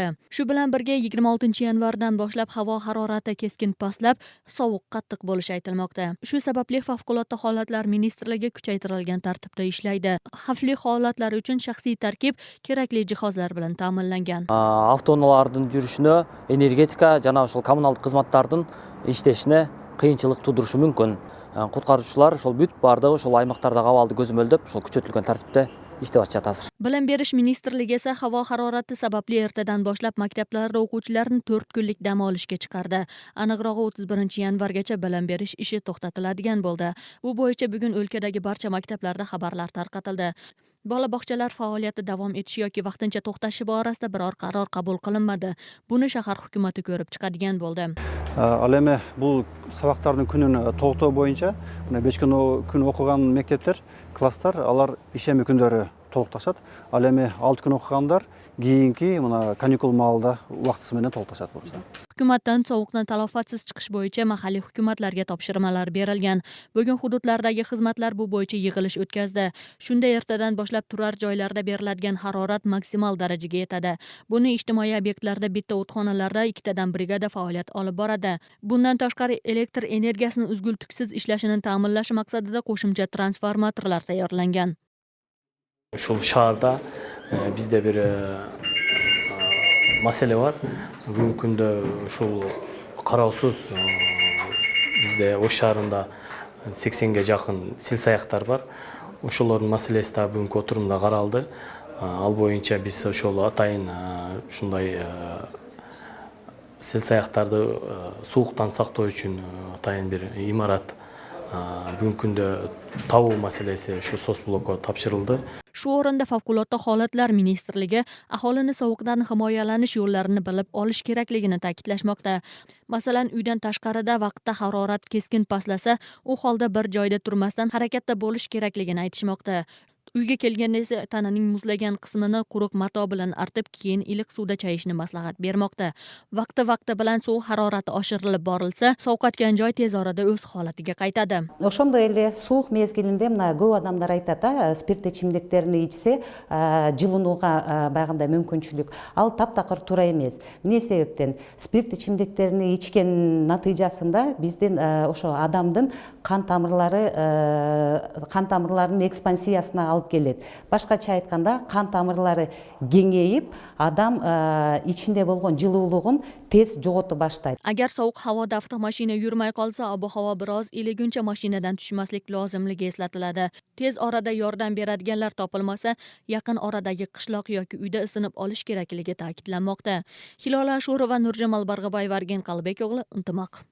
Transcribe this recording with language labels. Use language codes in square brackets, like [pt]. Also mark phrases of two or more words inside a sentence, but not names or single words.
[uz] Shu bilan birga 26-yanvardan boshlab havo harorati keskin pastlab, sovuq qattiq bo'lishi aytilmoqda. Shu sababli favqulodda holatlar ministrligi kuchaytirilgan tartibda ishlaydi. Xavfli holatlar uchun shaxsiy tarkib kerakli jihozlar bilan ta'minlangan. [ky] Avtounalardын жүрүшүнө энергетика жана ошол коммуналдык кызматтардын иштешине кыйынчылык туудурушу мүмкүн. Куткаруучулар ошол бүт бардыгы ошол аймактардагы абалды көзөмөлдөп, ошол күчөтүлгөн тартипте иштеп атышат азыр. [uz] Bilim berish ministrligi esa havo harorati sababli ertadan boshlab maktablarda o'quvchilarni 4 kunlik dam olishga chiqardi. Aniqrog'i 31-yanvargacha bilim berish ishi to'xtatiladigan bo'ldi. Bu bo'yicha bugun o'lkadagi barcha maktablarda xabarlar tarqatildi. Bola bog'chalar faoliyati davom etishi yoki vaqtincha to'xtashi borasida biror qaror qabul qilinmadi. Buni shahar hukumati ko'rib chiqadigan bo'ldi. [ky] Ал эми бул сабактардын күнүн толуктоо боюнча 5 күн окуган мектептер, класстар алар ишемби күндөрү толукташат. Ал эми 6 күн окугандар кийинки мына каникул маалында убактысы менен толукташат болсо. [uz] Hukumatdan sovuqdan talofatsiz chiqish bo'yicha mahalliy hukumatlarga topshirmalar berilgan. Bugun hududlardagi xizmatlar bu bo'yicha yig'ilish o'tkazdi. Shunda ertadan boshlab turar joylarda beriladigan harorat maksimal darajaga yetadi. Buni ijtimoiy obyektlarda bitta o'txonalarda 2 tadan brigada faoliyat olib boradi. Bundan tashqari elektr energiyasini uzgul-tuksiz ishlashini ta'minlash maqsadida qo'shimcha transformatorlar tayyorlangan. [ky] Ушул шаарда бизде бир маселе бар. Бүгүнкү күндө ушул кароосуз бизде Ош шаарында 80ге жакын сел саяктар бар. Ошолордун маселеси да бүгүнкү отурумда каралды. Ал боюнча биз ошол атайын ушундай сел саяктарды сууктан сактоо үчүн атайын бир имарат бүгүнкү күндө табуу маселеси ушу соцблокко тапшырылды. [uz] Shu o'rinda favqulodda holatlar ministrligi aholini sovuqdan himoyalanish yo'llarini bilib olish kerakligini ta'kidlashmoqda. Masalan, uydan tashqarida vaqtda harorat keskin pastlasa, u holda bir joyda turmasdan harakatda bo'lish kerakligini aytishmoqda. Uyga kelganda esa tananing muzlagan qismini quruq mato bilan artib, keyin iliq suvda chayishni maslahat bermoqda. Vaqti bilan suv harorati oshirilib borilsa, sovqatgan joy tez orada o'z holatiga qaytadi. [ky] Ошондой эле суук мезгилинде мына көп адамдар айтат, спирттүү ичимдиктерди ичсе, жылынууга байгандай мүмкүнчүлүк. Ал таптакыр туура эмес. Эмне себептен? Спирт ичимдиктерин ичкен натыйжасында биздин ошо адамдын кан тамырларынын экспансиясына алып келет. Башкача айтканда, кан тамырлары кеңейип, адам ичинде болгон жылуулугун tez жогото баштайт. [uz] Agar sovuq havoda avtomashina yurmay qolsa, ob-havo biroz iliguncha mashinadan tushmaslik lozimligi eslatiladi. Tez orada yordam beradiganlar topilmasa, yaqin oradagi qishloq yoki uyda isinib olish kerakligi ta'kidlanmoqda. Hilola Ashurova, Nurjamal Barg'aboyev, Argen Qalbek o'g'li, Intimaq.